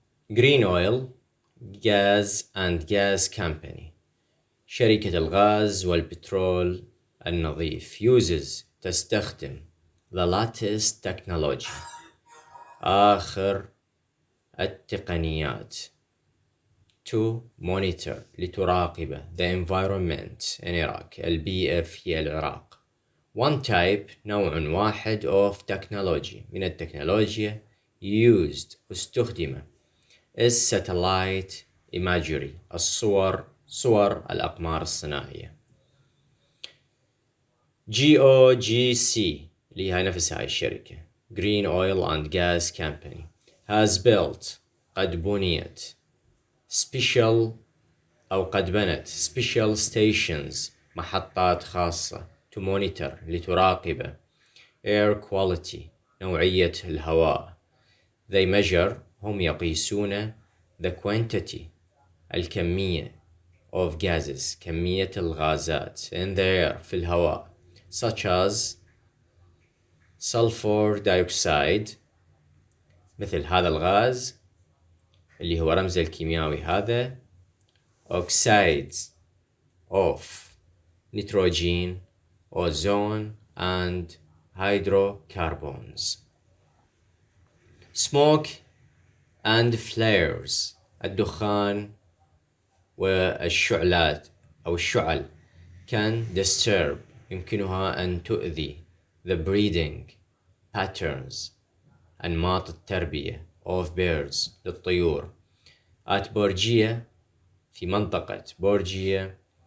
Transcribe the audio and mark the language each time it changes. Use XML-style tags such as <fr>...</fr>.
<ar>Green Oil Gas and Gas Company، شركة الغاز والبترول النظيف تستخدم</ar> <en>the latest technology،</en> <ar>آخر التقنيات،</ar> <en>to monitor</en> <ar>لتراقب</ar> <en>the environment in Iraq،</en> <ar>البيئة في العراق.</ar> <en>One type</en> <ar>نوع واحد</ar> <en>of technology</en> <ar>من التكنولوجيا</ar> <en>used</en> <ar>استخدم</ar> <en>is satellite imagery،</en> <ar>صور الأقمار الصناعية. GOGC اللي هي نفس هاي الشركة Green Oil and Gas Company</ar> <en>has built</en> <ar>قد بنيت قد بنت</ar> <en>special stations</en> <ar>محطات خاصة</ar> <en>to monitor</en> <ar>لتراقب</ar> <en>air quality</en> <ar>نوعية الهواء.</ar> <en>They measure</en> <ar>هم يقيسون</ar> <en>the quantity</en> <ar>الكمية</ar> <en>of gases</en> <ar>كمية الغازات</ar> <en>in the air</en> <ar>في الهواء</ar> <en>such as sulfur dioxide</en> <ar>مثل هذا الغاز اللي هو رمزه الكيميائي هذا</ar> <en>oxides of nitrogen, ozone and hydrocarbons. Smoke and flares</en> <ar>الدخان والشعلات أو الشعل</ar> <en>can disturb</en> <ar>يمكنها أن تؤذي</ar> <en>the breeding patterns</en> <ar>أنماط التربية</ar> <en>of birds</en> <ar>للطيور at بورجية في منطقة بورجية.</ar>